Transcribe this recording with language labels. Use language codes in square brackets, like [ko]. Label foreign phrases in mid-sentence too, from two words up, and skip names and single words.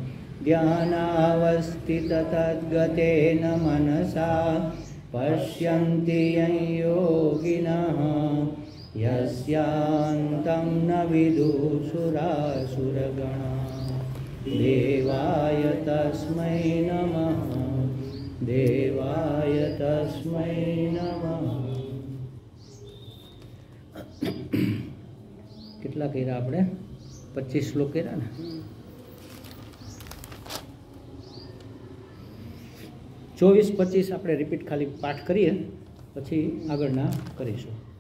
[sa] ध्यानावस्थिततद्गतेन मनसा पश्यन्ति यं योगिनः यस्यान्तं न विदुषुरासुरगणाः. देवाय तस्मै नमः देवाय तस्मै नमः. [gu] કેટલા કર્યા આપણે? 25 શ્લોક કર્યા ને. 24-25 આપણે રિપીટ ખાલી પાઠ કરીએ, પછી આગળના કરીશું.